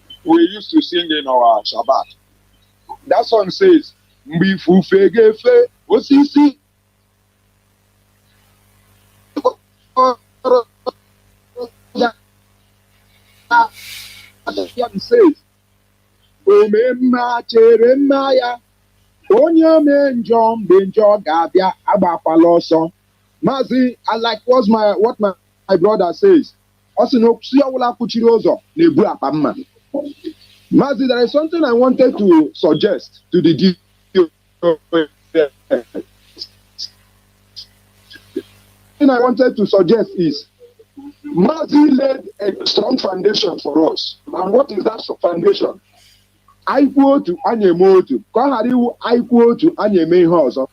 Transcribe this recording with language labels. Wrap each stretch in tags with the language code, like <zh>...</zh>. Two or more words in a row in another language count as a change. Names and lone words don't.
<en>We used to sing in our Shabbat. That song says,</en> <ig>"Mbifufe gefe osisi."</ig> <en>It says,</en> <ig>"Omemma chere mma ya, onye ome njọ mgbe njọ ga-abịa agbakwala ọsọ." Mazi,</ig> <en>I like what my brother says. Also, no,</en> <ig>si ọwụla kwuchiri ụzọ na-ebu akpa mma. Mazi,</ig> <en>there is something I wanted to suggest to the DTH. Thing I wanted to suggest is Mazi laid a strong foundation for us. And what is that foundation? I quote to Anyemotu. I quote to Anyeme House.</en>